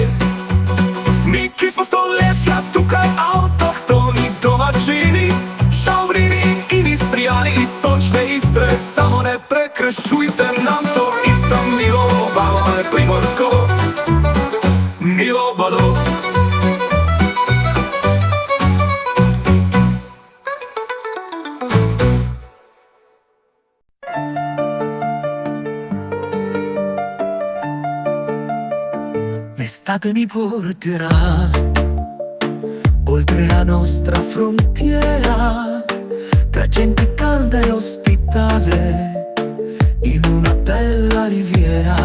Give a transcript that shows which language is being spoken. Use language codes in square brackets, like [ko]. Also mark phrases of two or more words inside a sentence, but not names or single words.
[sl] Mi, ki smo stoletja tukaj avtohtoni domačini, Šavrini in Istrijani iz sončne Istre. Samo ne prekrščujte nam to isto milo obalo, ali primorsko milo obalo. [it] L'estate mi porterà oltre la nostra frontiera, tra gente calda e ospitale, in una bella riviera.